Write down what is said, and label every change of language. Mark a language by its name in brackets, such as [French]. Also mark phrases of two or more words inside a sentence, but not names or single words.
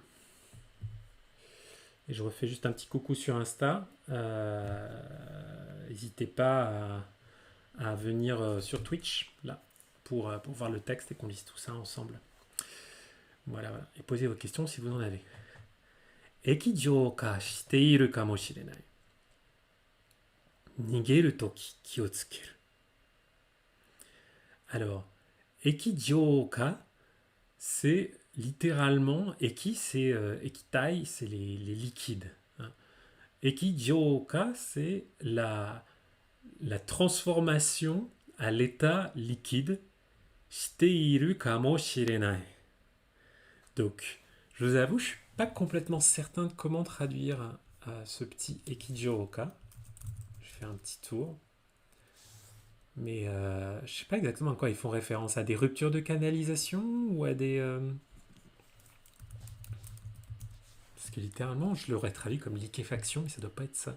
[French] Et je refais juste un petit coucou sur Insta. N'hésitez pas à venir sur Twitch, là, pour voir le texte et qu'on lise tout ça ensemble. Voilà. Et posez vos questions si vous en avez. [Japanese] 液状化しているかもしれない. 逃げる時気を付ける. [French] Alors, [Japanese] 液状化, [French] c'est littéralement, eki, c'est ekitai, c'est les liquides. Hein. Ekijouka, c'est la transformation à l'état liquide. [Japanese] しているかもしれない. [French] Donc, je vous avoue, je ne suis pas complètement certain de comment traduire ce petit ekijouka. Je fais un petit tour. Mais je ne sais pas exactement à quoi ils font référence. À des ruptures de canalisation ou à des... Parce que littéralement, je l'aurais traduit comme liquéfaction, mais ça ne doit pas être ça.